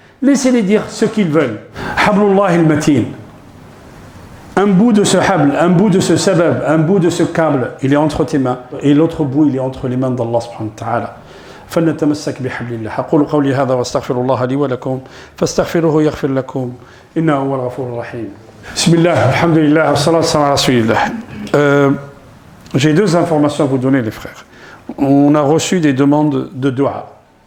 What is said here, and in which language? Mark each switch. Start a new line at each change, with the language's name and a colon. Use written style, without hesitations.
French: Laissez-les dire ce qu'ils veulent.
Arabic: حبل الله المتين.
French: Un bout de ce habl, un bout de ce sabab, un bout de ce câble, il est entre tes mains. Et l'autre bout, il est entre les mains d'Allah subhanahu wa ta'ala.
Arabic: فلنتمسك بحبل الله. أقول قولي هذا واستغفر الله لي ولكم فاستغفروه يغفر لكم إنه هو الغفور الرحيم. بسم الله الحمد لله والصلاة والسلام على رسول الله.
French: J'ai 2 informations à vous donner, les frères. On a reçu des demandes de dua.